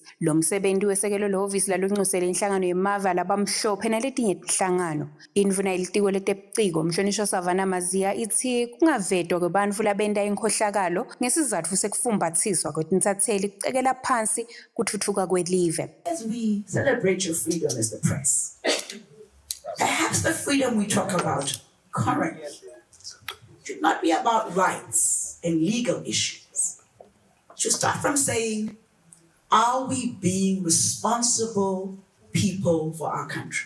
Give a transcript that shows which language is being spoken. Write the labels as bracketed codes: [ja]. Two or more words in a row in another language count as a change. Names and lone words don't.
[ss] Lo msebenzi wesekelo lehhovisi lalunxusele inhlangano yemava labamhlophe naletinye inhlangano. Indvuna yelitiko letebuciko umhlonishwa Savannah Maziya ithi kungavedwa kwebantfu labenda inkhohlakalo ngesizatfu sekufumbathiswa kwetinsatheli kucekela phansi kutfutfuka kwelive. [en] As we celebrate your freedom as the press, perhaps the freedom we talk about currently should not be about rights and legal issues, should start from saying, are we being responsible people for our country?